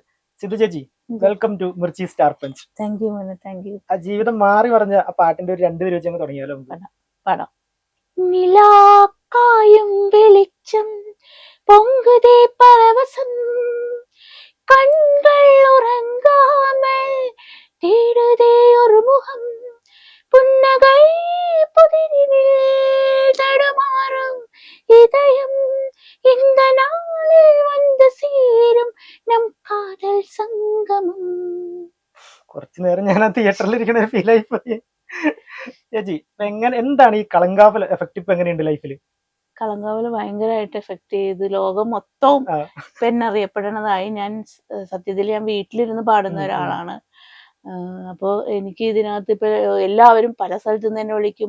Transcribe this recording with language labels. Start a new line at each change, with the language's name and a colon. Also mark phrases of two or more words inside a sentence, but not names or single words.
Malayalam: സിധു ചേച്ചി,
English: welcome to
Malayalam: മിർച്ചി സ്റ്റാർ പഞ്ച്.
English: thank you മോനെ, thank you.
Malayalam: ആ ജീവിതം മാറി മറിഞ്ഞ ആ പാട്ടിന്റെ ഒരു 2 വരി വെച്ച് തുടങ്ങിയാലോ?
Tamil: படம் நிலாக்காயும் வெளிச்சம் பொங்குதே பரவசம் கண்கள் ഉറങ്ങാமல் தேடுதே ஒரு முகம் புன்னகை புதிரினில் தடுமாறும் இதயம் இந்த நாளில் வந்து சேரும் நம் காதல் സംഗമം.
Malayalam: കുറച്ചു നേരം ഞാൻ ആ തിയേറ്ററിൽ ഇരിക്കുന്ന ഒരു ഫീൽ ആയിപ്പോയി. ചേച്ചി, എന്താണ് ഈ കളങ്കാവൽ എഫക്ട് ഇപ്പൊ എങ്ങനെയുണ്ട് ലൈഫിൽ? കളങ്കാവല് ഭയങ്കരമായിട്ട് എഫക്ട് ചെയ്ത് ലോകം മൊത്തവും പെണ്ണറിയപ്പെടണതായി. ഞാൻ സത്യത്തിൽ ഞാൻ വീട്ടിലിരുന്ന് പാടുന്ന ഒരാളാണ്. അപ്പോൾ എനിക്ക് ഇതിനകത്ത് ഇപ്പൊ എല്ലാവരും പല സ്ഥലത്തു നിന്ന് എന്നെ വിളിക്കും.